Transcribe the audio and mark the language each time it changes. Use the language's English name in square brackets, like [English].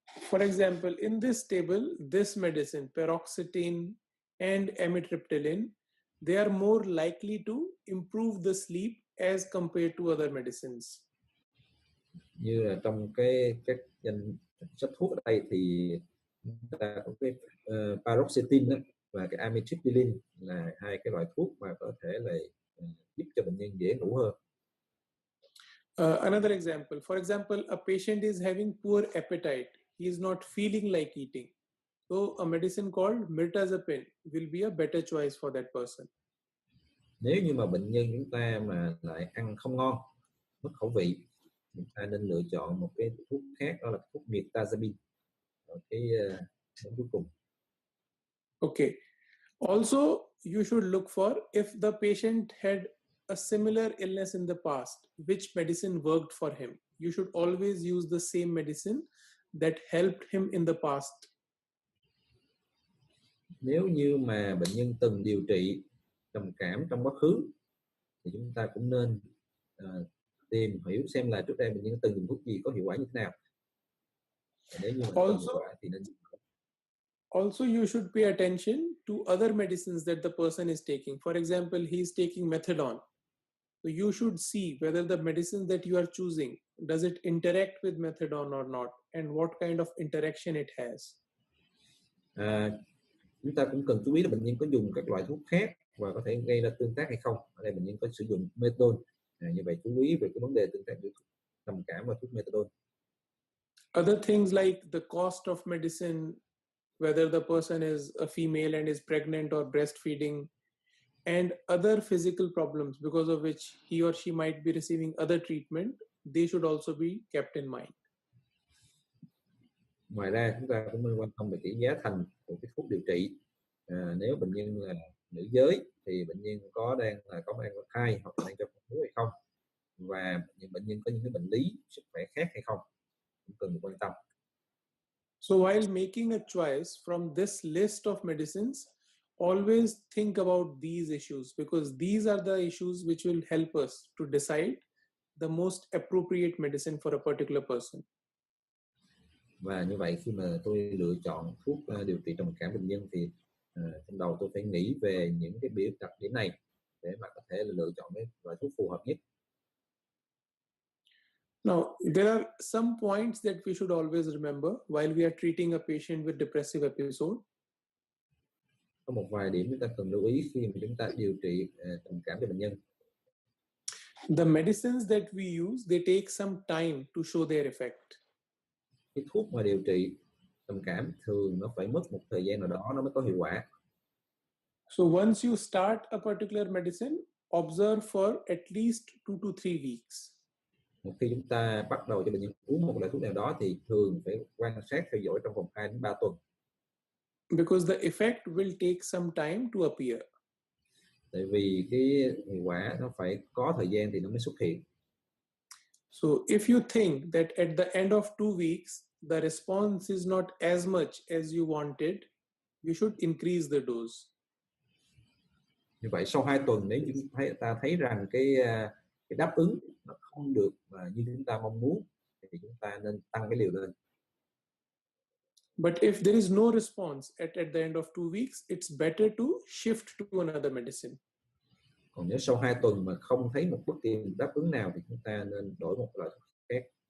[English] For example, in this table, this medicine, paroxetine and amitriptyline, they are more likely to improve the sleep as compared to other medicines. [Vietnamese] Như là trong cái danh sách thuốc ở đây thì chúng ta có cái paroxetine và cái amitriptyline là hai cái loại thuốc mà có thể là giúp cho bệnh nhân dễ ngủ hơn. [English] Another example, for example, a patient is having poor appetite. He is not feeling like eating. So a medicine called mirtazapine will be a better choice for that person. [Vietnamese] Nếu như mà bệnh nhân chúng ta mà lại ăn không ngon, mất khẩu vị, chúng ta nên lựa chọn một cái thuốc khác, đó là thuốc mirtazapine. Cái cuối cùng. [English] Okay. Also, you should look for if the patient had a similar illness in the past, which medicine worked for him. You should always use the same medicine that helped him in the past. [Vietnamese] Nếu như mà bệnh nhân từng điều trị trầm cảm trong quá khứ thì chúng ta cũng nên tìm hiểu xem là trước đây bệnh nhân từng dùng thuốc gì, có hiệu quả như thế nào. Nếu như mà có hiệu quả thì nên. [English] Also, you should pay attention to other medicines that the person is taking. For example, he is taking methadone. So you should see whether the medicine that you are choosing, does it interact with methadone or not, and what kind of interaction it has. [Vietnamese] Chúng ta cũng cần chú ý là bệnh nhân có dùng các loại thuốc khác và có thể gây ra tương tác hay không. Ở đây bệnh nhân có sử dụng methadone. Như vậy chú ý về cái vấn đề tương tác giữa trầm cảm và thuốc methadone. [English] Other things like the cost of medicine, whether the person is a female and is pregnant or breastfeeding, and other physical problems because of which he or she might be receiving other treatment, they should also be kept in mind. [Vietnamese] Ngoài ra chúng ta cũng nên quan tâm về cái giá thành của cái thuốc điều trị. Nếu bệnh nhân là nữ giới thì bệnh nhân có đang có thai hoặc là đang cho con bú hay không, và bệnh nhân có những cái bệnh lý sức khỏe khác hay không, cũng cần được quan tâm. [English] So while making a choice from this list of medicines, always think about these issues, because these are the issues which will help us to decide the most appropriate medicine for a particular person. [Vietnamese] Và như vậy khi mà tôi lựa chọn thuốc điều trị trầm cảm bệnh nhân thì trong đầu tôi phải nghĩ về những cái đặc điểm này để mà có thể là lựa chọn cái loại thuốc phù hợp nhất. [English] Now, there are some points that we should always remember while we are treating a patient with depressive episode. [Vietnamese] Có một vài điểm chúng ta cần lưu ý khi mà chúng ta điều trị trầm cảm cho bệnh nhân. [English] The medicines that we use, they take some time to show their effect. [Vietnamese] Cái thuốc mà điều trị trầm cảm thường nó phải mất một thời gian nào đó nó mới có hiệu quả. [English] So once you start a particular medicine, observe for at least 2 to 3 weeks. [Vietnamese] Một khi chúng ta bắt đầu cho bệnh nhân uống một loại thuốc nào đó thì thường phải quan sát theo dõi trong vòng 2 đến 3 tuần. [English] Because the effect will take some time to appear. [Vietnamese] Tại vì cái hiệu quả nó phải có thời gian thì nó mới xuất hiện. [English] So if you think that at the end of 2 weeks, the response is not as much as you wanted, you should increase the dose. [Vietnamese] Như vậy sau 2 tuần nếu chúng ta thấy rằng cái đáp ứng nó không được như chúng ta mong muốn thì chúng ta nên tăng cái liều lên. [English] But if there is no response at the end of 2 weeks, it's better to shift to another medicine. [Vietnamese] Còn nếu sau 2 tuần mà không thấy một bất kỳ đáp ứng nào thì chúng ta nên đổi một loại thuốc khác.